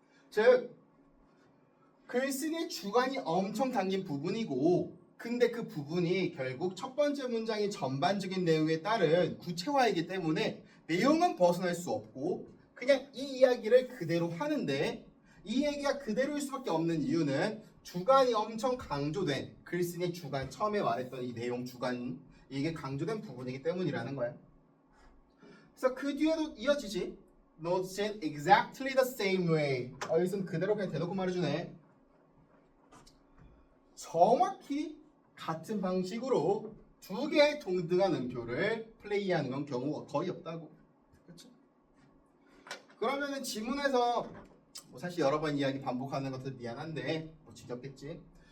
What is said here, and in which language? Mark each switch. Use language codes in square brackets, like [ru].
[ko] 즉 글쓰기의 주관이 엄청 담긴 부분이고 근데 그 부분이 결국 첫 번째 문장의 전반적인 내용에 따른 구체화이기 때문에 내용은 벗어날 수 없고 그냥 이 이야기를 그대로 하는데 이 얘기가 그대로일 수밖에 없는 이유는 주관이 엄청 강조된 글쓰기의 주관, 처음에 말했던 이 내용 주관 이게 강조된 부분이기 때문이라는 거야. 그래서 그 뒤에도 이어지지. [en] Notes in exactly the same way. [ko] 여기서는 그대로 그냥 대놓고 말해주네. 정확히 같은 방식으로 두 개의 동등한 음표를 플레이하는 건 경우가 거의 없다고. 그렇죠? 그러면은 지문에서 뭐 사실 여러 번 이야기 반복하는 것도 미안한데 뭐 지겹겠지.